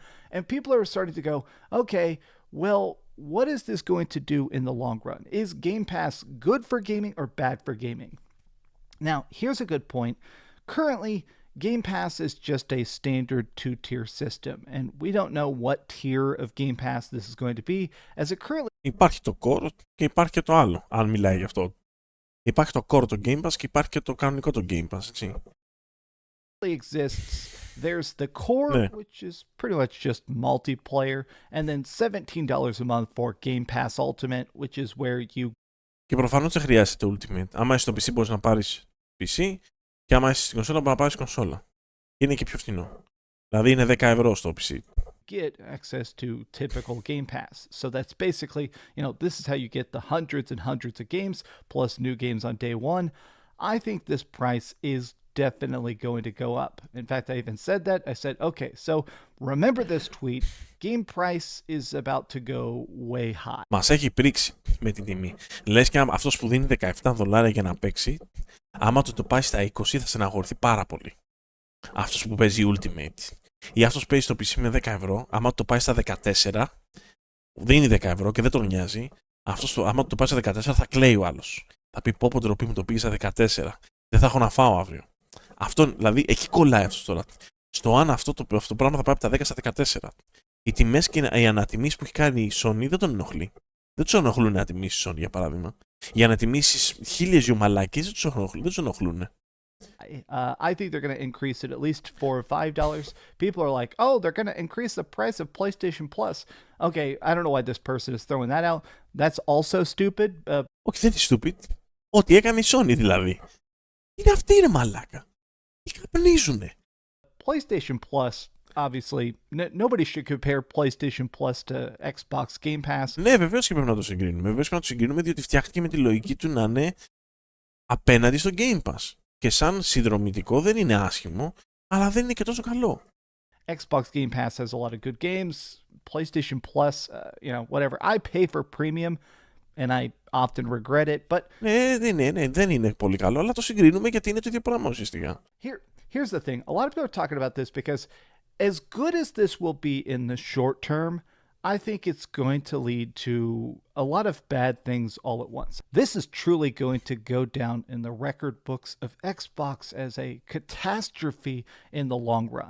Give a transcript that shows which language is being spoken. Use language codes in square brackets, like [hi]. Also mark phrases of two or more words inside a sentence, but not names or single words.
[en] And people are starting to go, okay, well, what is this going to do in the long run? Is Game Pass good for gaming or bad for gaming? Now, here's a good point. Currently, Game Pass is just a standard two-tier system, and we don't know what tier of Game Pass this is going to be, as it currently... [el] Υπάρχει το core και υπάρχει και το άλλο, αν μιλάει γι' αυτό. Υπάρχει το core το Game Pass και υπάρχει και το κανονικό το Game Pass, έτσι. [en] Exists. There's the core, which is pretty much just multiplayer, and then $17 a month for Game Pass Ultimate, which is where you... [el] Και προφανώς δεν χρειάζεται Ultimate. Άμα είσαι στο PC μπορείς να πάρεις PC και άμα είσαι στην κονσόλα μπορείς να πάρεις κονσόλα. Είναι και πιο φθηνό. Δηλαδή είναι 10 ευρώ στο PC. [en] Get access to typical Game Pass. So that's basically, this is how you get the hundreds and hundreds of games, plus new games on day one. I think this price is definitely going to go up. In fact, I even said that. I said, okay, so remember this tweet. Game price is about to go way high. [el] Μας έχει πρίξει με την τιμή. Λες και αυτός που δίνει $17 για να παίξει, άμα το πάει στα 20 θα στεναχωρηθεί πάρα πολύ. Αυτός που παίζει Ultimate. Ή αυτός που παίζει στο PC με 10 ευρώ, άμα το πάει στα 14, δίνει 10 ευρώ και δεν τον νοιάζει. Αυτός άμα το πάει στα 14 θα κλαίει ο άλλος. Θα πει πω ντροπή μου το πήγε στα 14. Δεν θα έχω να φάω αύριο. Αυτό, δηλαδή, εκεί κολλάει αυτό τώρα. Στο αν αυτό το πράγμα θα πάει από τα 10 στα 14. Οι τιμές και οι ανατιμήσεις που έχει κάνει η Sony δεν τον ενοχλεί. Δεν τους ενοχλούν οι ανατιμήσεις η Sony, για παράδειγμα. Οι ανατιμήσεις 1000 μαλάκες δεν τους ενοχλούν. [en] I think they're going to increase it at least $4 or $5. People are like, oh, they're going to increase the price of PlayStation Plus. Okay, I don't know why this person is throwing that out. That's also stupid. [el] Όχι, δεν είναι stupid. Ό,τι έκανε η Sony δηλαδή. Είναι αυτή ρε μαλάκα. Και καπνίζουνε. [en] PlayStation Plus, obviously, nobody should compare PlayStation Plus to Xbox Game Pass. [el] Ναι, βεβαίως και πρέπει να το συγκρίνουμε. Βεβαίως πρέπει να το συγκρίνουμε διότι φτιάχτηκε με τη λογική του να είναι απέναντι στο Game Pass. Και σαν συνδρομητικό δεν είναι άσχημο, αλλά δεν είναι και τόσο καλό. [en] Xbox Game Pass has a lot of good games. PlayStation Plus, whatever. I pay for premium and I often regret it, but... [el] Ναι, δεν είναι πολύ καλό, αλλά το συγκρίνουμε γιατί είναι το ίδιο πράγμα ουσιαστικά. [en] Here's the thing. A lot of people are talking about this because as good as this will be in the short term, I think it's going to lead to a lot of bad things all at once. This is truly going to go down in the record books of Xbox as a catastrophe in the long run.